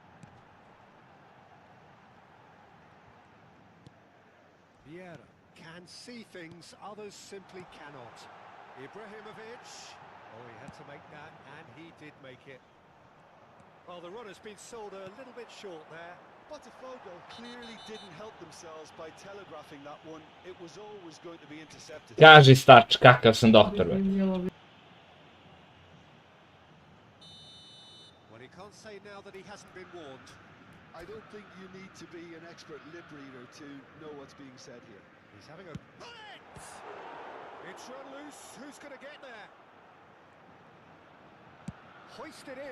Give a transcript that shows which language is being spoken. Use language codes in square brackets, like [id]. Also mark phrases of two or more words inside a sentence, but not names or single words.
[en] Vieira can see things others simply cannot. Ibrahimovic. Oh, he had to make that, and he did make it. Well, the run has been sold a little bit short there. Botafogo clearly didn't help themselves by telegraphing that one. It was always going to be intercepted. [sr] Kaži starč, kakav sam doktor, be. [en] Well, he can't say now that he hasn't been warned. I don't think you need to be an expert lip reader to know what's being said here. He's having a bullet! It's run loose. Who's going to get there? Hoisted in.